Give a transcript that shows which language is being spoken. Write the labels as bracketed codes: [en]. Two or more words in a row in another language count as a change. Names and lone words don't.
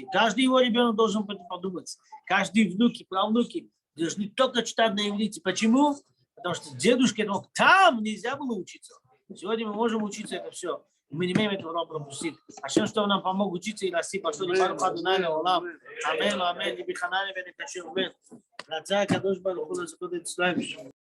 [ru] Каждый его ребенок должен подумать. Каждый внуки, правнуки должны только читать на иврите. Почему? Потому что дедушка думал, там нельзя было учиться. Сегодня мы можем учиться это все. Мы не имеем этого пропустить. HaShem, что нам помог учиться и расти, пошли [he] ברוך אדוני לעולם. Амин, амин, и биханане, и бенекашир, амин. רצה קדוש ברוך הוא,